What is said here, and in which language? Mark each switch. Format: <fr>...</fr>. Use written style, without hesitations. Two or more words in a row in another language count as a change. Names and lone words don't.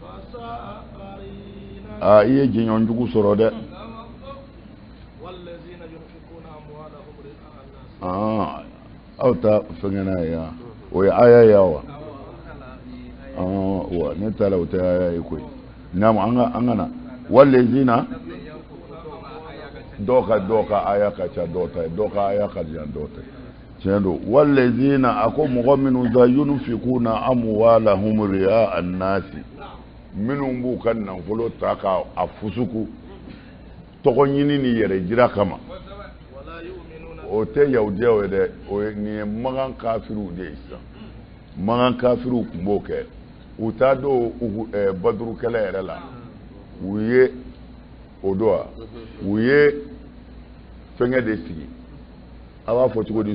<bm>i ye jɛɲɔ jugu sɔrɔ dɛ aw ta fɛngɛna ye yan o ye aya ye wa wa ne ta la o tɛ aya ye koyi naam an kana walezina dɔw ka aya ka ca dɔw ta ye dɔw ka aya ka jan dɔw ta ye tiɲɛ don walezina a ko mɔgɔ minnu za</bm> <ar>ينفقون أموالهم رئاء الناس</ar> <bm>minnu b'u ka nafolo ta ka a fusuku tɔgɔ ɲini ni yɛrɛ jira kama o tɛ yahudiyaw ye dɛ nin ye magan kafiriw de ye sisan magan kafiriw tun b'o kɛ u t'a don baduru kɛlɛ yɛrɛ la u ye o don wa u ye fɛngɛ de sigi a b'a fɔ cogo di</bm>